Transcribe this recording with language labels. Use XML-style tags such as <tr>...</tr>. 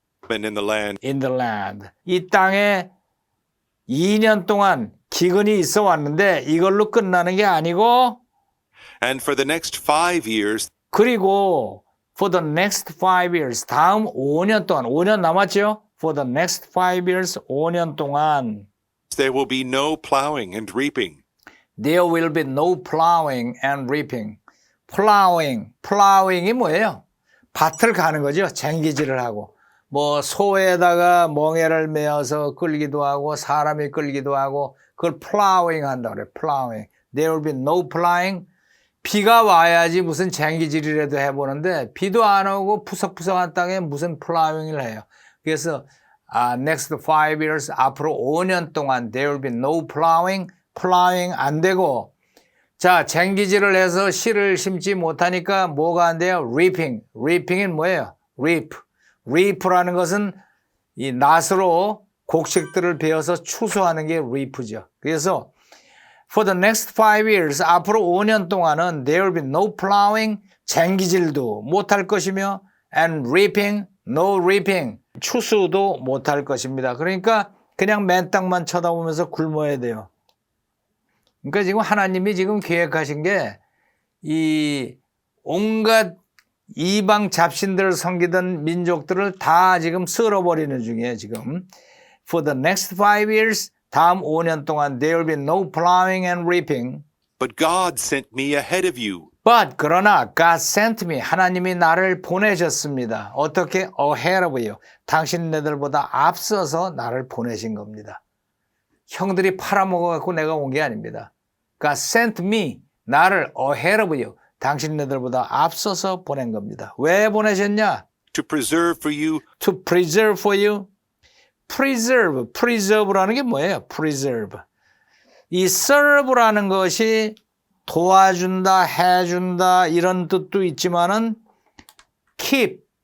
<en>In the land. in the land.</en> <ko>이 땅에 2년 동안 기근이 있어 왔는데 이걸로 끝나는 게 아니고</ko> <en>And for the next 5 years</en> <ko>그리고</ko> <en>for the next 5 years,</en> <ko>다음 5년 동안, 5년 남았죠?</ko> <en>For the next 5 years,</en> <ko>5년 동안</ko> <en>there will be no plowing and reaping. There will be no plowing and reaping.</en> <ko>plowing이 뭐예요? 밭을 가는 거죠. 쟁기질을 하고. 뭐 소에다가 멍에를 메어서 끌기도 하고 사람이 끌기도 하고 그걸 plowing 한다고 그래요.</ko> <en>plowing. There will be no plowing.</en> <ko>비가 와야지 무슨 쟁기질이라도 해보는데 비도 안 오고 푸석푸석한 땅에 무슨 플라잉을 해요. 그래서</ko> <en>next 5 years,</en> <ko>앞으로 5년 동안</ko> <en>there will be no plowing,</en> <ko>plowing 안 되고 자, 쟁기질을 해서 씨를 심지 못하니까 뭐가 안 돼요? reaping은 뭐예요? reap라는 것은 이 낫으로 곡식들을 베어서 추수하는 게 reap죠. 그래서</ko> <en>For the next 5 years,</en> <ko>앞으로 5년 동안은</ko> <en>there will be no plowing,</en> <ko>쟁기질도 못할 것이며</ko> <en>and reaping, no reaping,</en> <ko>추수도 못할 것입니다. 그러니까 그냥 맨 땅만 쳐다보면서 굶어야 돼요. 그러니까 지금 하나님이 지금 계획하신 게 이 온갖 이방 잡신들을 섬기던 민족들을 다 지금 쓸어버리는 중이에요, 지금.</ko> <en>For the next 5 years,</en> <ko>다음 5년 동안</ko> <en>there will be no plowing and reaping. But God sent me ahead of you.</en> <ko>But 그러나</ko> <en>God sent me,</en> <ko>하나님이 나를 보내셨습니다. 어떻게?</ko> <en>ahead of you.</en> <ko>당신네들보다 앞서서 나를 보내신 겁니다. 형들이 팔아먹어갖고 내가 온 게 아닙니다.</ko> <en>God sent me,</en> <ko>나를</ko> <en>ahead of you.</en> <ko>당신네들보다 앞서서 보낸 겁니다. 왜 보내셨냐?</ko> <en>To preserve for you. To preserve for you.</en> <ko>preserve라는 게 뭐예요?</ko> <en>preserve.</en> <ko>이 serve라는 것이 도와준다, 해준다 이런 뜻도 있지만은 keep,</ko>